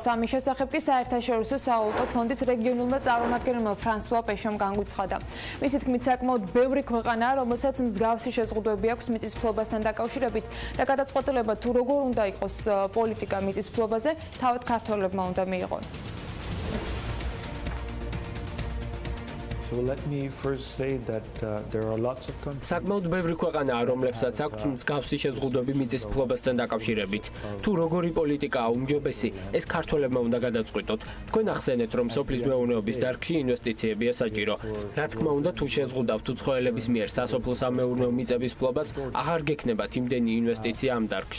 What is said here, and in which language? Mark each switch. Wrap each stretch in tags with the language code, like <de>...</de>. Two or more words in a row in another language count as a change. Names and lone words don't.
<ka>ამის შესახებ კი საერთაშორისო სავალუტო ფონდის რეგიონულმა წარმომადგენელმა ფრანსუა პეშომ განგვიცხადა. მისი თქმით, საკმაოდ ბევრი ქვეყანაა, რომელსაც მსგავსი შეზღუდვები აქვს მიწის ფლობასთან დაკავშირებით და გადაწყვეტილება თუ როგორ უნდა იყოს პოლიტიკა მიწის ფლობაზე, თავად ქართველებმა უნდა მიიღონ.</ka> <en>So let me first say that there are lots of countries.</en> <ka>საკმაოდ ბევრი ქვეყანაა, რომლებსაც აქვთ მსგავსი შეზღუდვები მიწის ფლობასთან დაკავშირებით. თუ როგორი პოლიტიკაა უმჯობესი, ეს ქართველებმა უნდა გადაწყვიტოთ. თქვენ ახსენეთ, რომ სოფლის მეურნეობის დარგში ინვესტიციებია საჭირო. რა თქმა უნდა, თუ შეზღუდავთ უცხოელების მიერ სასოფლო-სამეურნეო მიწების ფლობას, აღარ გექნებათ იმდენი ინვესტიცია ამ დარგში.</ka>